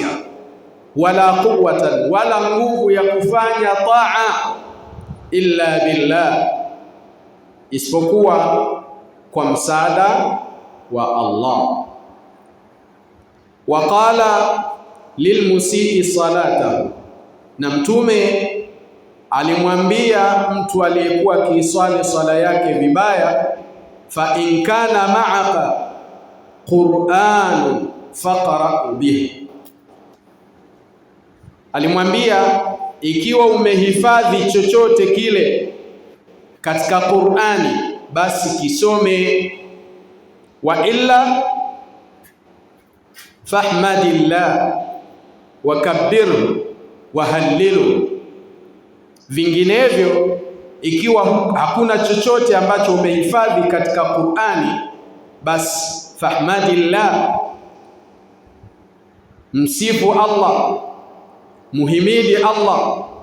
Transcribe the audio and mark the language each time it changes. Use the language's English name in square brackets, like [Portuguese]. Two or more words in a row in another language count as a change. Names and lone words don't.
[Arabic] ولا قوة, [Swahili] wala nguvu ya kufanya taa, [Arabic] إلا بالله, [Swahili] isipokuwa kwa msaada wa Allah. [Arabic] وقال للمسيء صلاته, [Swahili] na mtume alimwambia mtu aliyekuwa akiiswali swala yake vibaya, [Arabic] فإن كان معك قرآن فاقرأ به, [Swahili] alimwambia ikiwa umehifadhi chochote kile katika Qur'ani basi kisome. [Arabic] وإلا فاحمد الله وكبر وهلل, [Swahili] vinginevyo ikiwa hakuna chochote ambacho umehifadhi katika Qur'ani basi fahmadillah, msifu Allah, muhimidi Allah.